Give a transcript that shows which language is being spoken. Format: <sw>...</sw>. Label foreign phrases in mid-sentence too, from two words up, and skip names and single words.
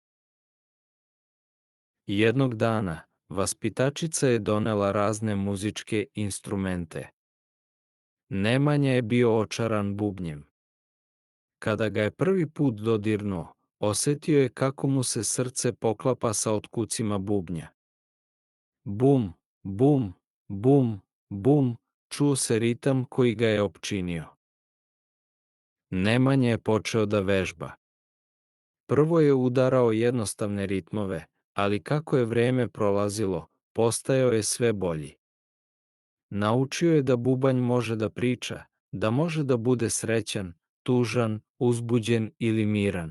<sr>Jednog dana, vaspitačica je donela razne muzičke instrumente. Nemanja je bio očaran bubnjem. Kada ga je prvi put dodirnuo, osetio je kako mu se srce poklapa sa otkucima bubnja. Bum, bum, bum, bum, čuo se ritam koji ga je opčinio. Nemanja je počeo da vežba. Prvo je udarao jednostavne ritmove, ali kako je vreme prolazilo, postajao je sve bolji. Naučio je da bubanj može da priča, da može da bude srećan, tužan, uzbuđen ili miran.</sr>